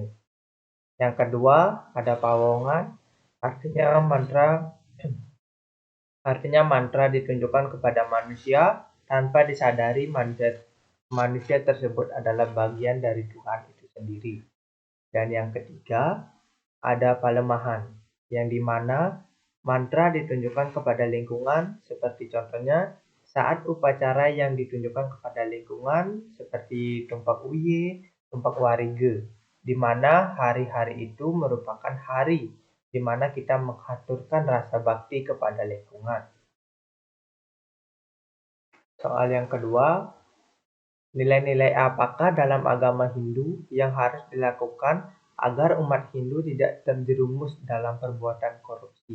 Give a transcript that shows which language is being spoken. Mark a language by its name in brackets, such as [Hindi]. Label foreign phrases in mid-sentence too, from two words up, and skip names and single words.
[Indonesian] Yang kedua, ada pawongan. Artinya mantra ditunjukkan kepada manusia tanpa disadari manusia tersebut adalah bagian dari Tuhan itu sendiri. Dan yang ketiga, ada palemahan, yang dimana mantra ditunjukkan kepada lingkungan, seperti contohnya saat upacara yang ditunjukkan kepada lingkungan seperti tumpak uye, tumpak warige, di mana hari-hari itu merupakan hari di mana kita mengaturkan rasa bakti kepada lingkungan. Soal yang kedua, nilai-nilai apakah dalam agama Hindu yang harus dilakukan agar umat Hindu tidak terjerumus dalam perbuatan korupsi?